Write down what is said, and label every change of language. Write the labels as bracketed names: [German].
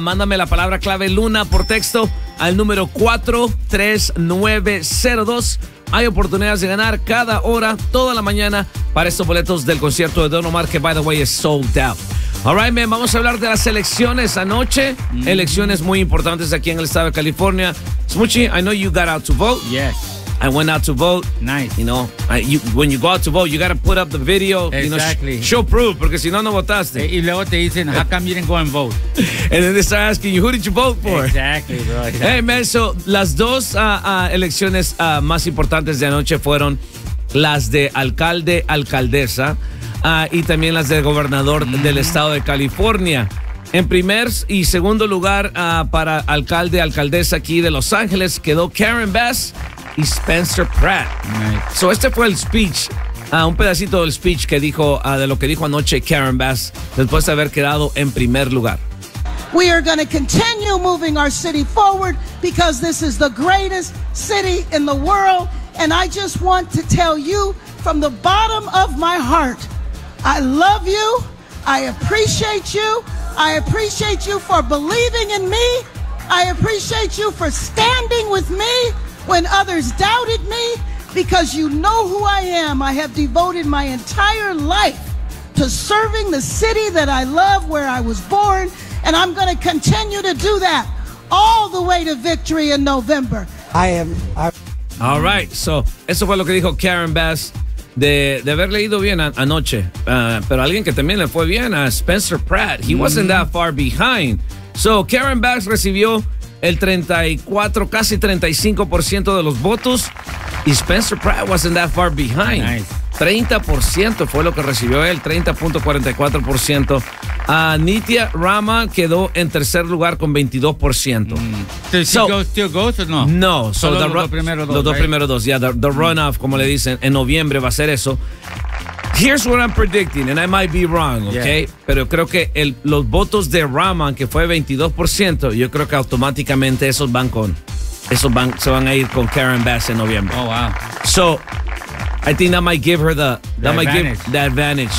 [Spanish] Mándame la palabra clave Luna por texto al número 43902. Hay oportunidades de ganar cada hora, toda la mañana, para estos boletos del concierto de Don Omar, que, [English] by the way, [Spanish] es [English] sold out. All right, man, [Spanish] vamos a hablar de las elecciones anoche. Elecciones muy importantes aquí en el estado de California. [English] Smoochie, I know you got out to vote. Yes. I went out to vote. Nice. You know, when you go out to vote, you got to put up the video. Exactly. You know, show proof, [Spanish] porque si no, no votaste. Y luego te dicen, [English] how come you didn't go and vote? And then they start asking you, who did you vote for? Exactly, bro. Exactly. Hey, man, so [Spanish] las dos elecciones más importantes de anoche fueron las de alcalde, alcaldesa, y también las de gobernador del estado de California. En primer y segundo lugar para alcalde, alcaldesa aquí de Los Ángeles quedó Karen Bass y Spencer Pratt. [English] Nice. [Spanish] So este fue el speech, un pedacito del speech que dijo, de lo que dijo anoche Karen Bass después de haber quedado en primer lugar. [English] We are going to continue moving our city forward because this is the greatest city in the world, and I just want to tell you from the bottom of my heart, I love you, I appreciate you, I appreciate you for believing in me, I appreciate you for standing with me when others doubted me, because you know who I am. I have devoted my entire life to serving the city that I love, where I was born, and I'm going to continue to do that all the way to victory in November. [Spanish] All right, so eso fue lo que dijo Karen Bass de haber leído bien anoche. Pero alguien que también le fue bien, Spencer Pratt. [English] He wasn't that far behind. [Spanish] So Karen Bass recibió el 34, casi 35% de los votos. [English] Y Spencer Pratt wasn't that far behind. Nice. [Spanish] 30% fue lo que recibió él, 30.44%. Nitya Rama quedó en tercer lugar con 22%. [English] ¿Still goes or no? [Spanish] No. Solo los dos primeros dos. [English] Yeah, the runoff, [Spanish] como le dicen, en noviembre va a ser eso. [English] Here's what I'm predicting, and I might be wrong, okay? Yeah. [Spanish] Pero creo que los votos de Rahman, que fue 22%, yo creo que automáticamente se van a ir con Karen Bass en noviembre. [English] Oh, wow. So, I think that might give her the advantage.